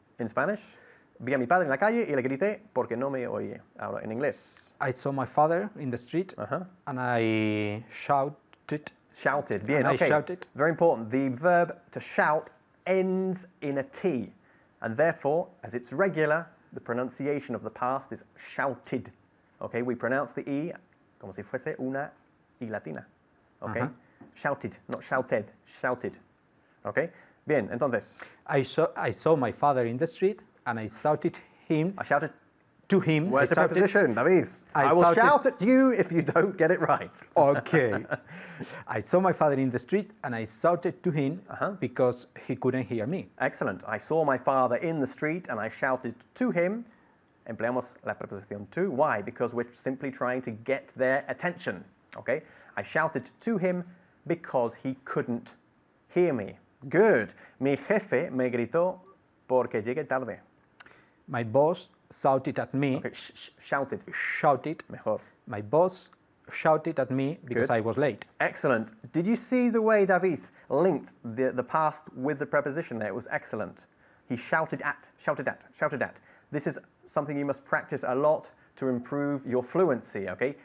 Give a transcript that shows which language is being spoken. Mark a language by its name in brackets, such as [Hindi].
[Spanish] In Spanish, vi a mi padre en la calle y le grité porque no me oía. Ahora, en inglés. [English] I saw my father in the street and I shouted. Shouted. Bien, And I okay. shouted. Very important. The verb to shout ends in a T. And therefore, as it's regular, the pronunciation of the past is shouted. Okay, we pronounce the E [Spanish] como si fuese una I latina. [English] Okay? Shouted, not shouted. Shouted. Okay? [Spanish] Bien, entonces, [English] I saw my father in the street and I shouted him I shouted. to him. Where's the I shouted- preposition, David? I will shouted- shout at you if you don't get it right. Okay. I saw my father in the street and I shouted to him because he couldn't hear me. Excellent. I saw my father in the street and I shouted to him. [Spanish] Empleamos la preposición to. [English] Why? Because we're simply trying to get their attention. Okay? I shouted to him because he couldn't hear me. Good. [Spanish] Mi jefe me gritó porque llegué tarde. [English] My boss shouted at me. Okay, shouted. Shouted. [Spanish] Mejor. [English] My boss shouted at me because Good. I was late. Excellent. Did you see the way David linked the past with the preposition there? It was excellent. He shouted at, shouted at, shouted at. This is something you must practice a lot to improve your fluency, okay?